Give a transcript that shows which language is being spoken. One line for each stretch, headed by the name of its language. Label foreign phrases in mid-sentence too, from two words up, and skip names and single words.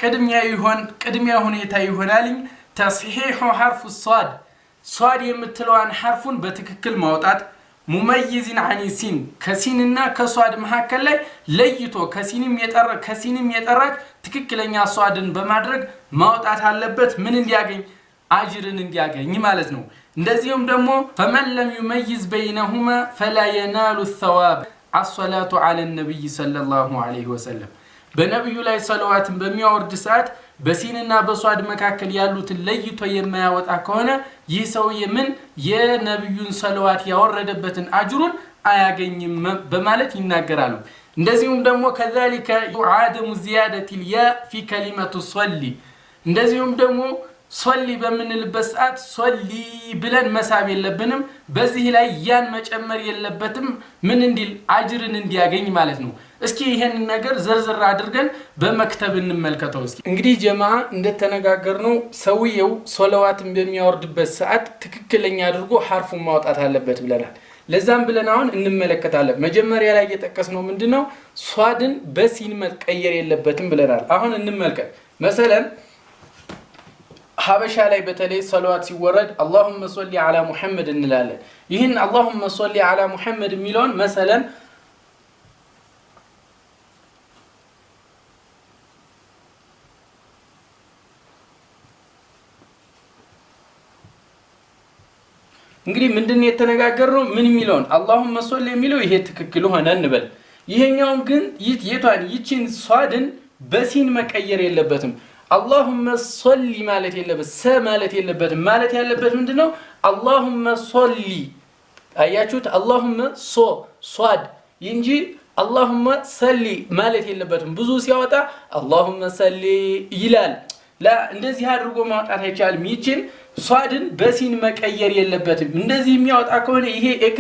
Amharic: ቅድሚያ ሁኔታ ይሆናል
Arabic: تصحيح حرف صاد
Amharic: የምትለዋን ሐርፉን በትክክል ማውጣት ሙመይዝን አኒ ሲን ከሲንና ከሷድ መካከል ላይ ለይቶ ከሲንም የጠራች ትክክለኛ ሷድን በማድረግ ማውጣት አለበት። ምን እንዲያገኝ? አጅርን እንዲያገኝ ማለት ነው። እንደዚሁም ደግሞ
Arabic: فمن لم يميز بينهما فلا ينال الثواب الصلاه على النبي صلى الله عليه وسلم
Amharic: በነብዩ ላይ ሰላዋትን በሚያወርድ ሰዓት በሲንና በሷድ መካከል ያሉትን ለይቶ የማያወጣ ከሆነ ይህ ሰውዬ ምን የነብዩን ሰላዋት ያወረደበትን አጅሩን አያገኝም በማለት ይናገራሉ። እንደዚሁም ደግሞ
Arabic: كذلك عدم زياده الياء في كلمه صلي
Amharic: እንደዚሁም ደግሞ ሶሊ በምንልበት ሰዓት ሶሊ ብለን መሳብ የለብንም። በዚህ ላይ ያን መጨመር የለበትም። ምን እንዲል አጅርን እንዲያገኝ ማለት ነው። እስኪ ይሄን ነገር ዝርዝር አድርገን በመክተብ እንመልከተው። እስኪ እንግዲህ ጀማዓ እንደተነጋገርነው ሰውየው ሶላዋትን በሚያወርድበት ሰዓት ትክክለኛ አድርጎ ሐርፉን ማውጣት አለበት ብለናል። ለዛም ብለን አሁን እንመለከታለን። መጀመሪያ ላይ እየጠቀስነው ምንድነው ሷድን በሲን መቀየር የለበትም ብለናል። አሁን እንመልከት። መሰለን ሐበሻ ላይ በተለይ ሰላዋት ሲወረድ
Arabic: اللهم صل على محمد
Amharic: እንላለን። ይህን
Arabic: اللهم صل على محمد
Amharic: የሚለውን መሰለን እንግዲህ ምንድነው የተነጋገርነው? ምን የሚለውን
Arabic: اللهم صل
Amharic: የሚለው ይሄ ትክክል ሆነ እንበል። ይሄኛው ግን ይቺን ሷድን በሲን መቀየር የለበትም።
Arabic: اللهم صل
Amharic: ማለት የለበት ሰ ማለት የለበት ማለት ያለበት ምንድነው?
Arabic: اللهم صل
Amharic: አያችሁት اللهم ሷድ እንጂ
Arabic: اللهم سلي
Amharic: ማለት የለበትም ብዙ ሲያወጣ
Arabic: اللهم سلي
Amharic: ይላል لا እንደዚህ አድርጎ ማውጣት አይቻልም ይችን ሷድን በሲን መቀየር የለበትም እንደዚህ የሚያወጣ ከሆነ ይሄ ኤክስ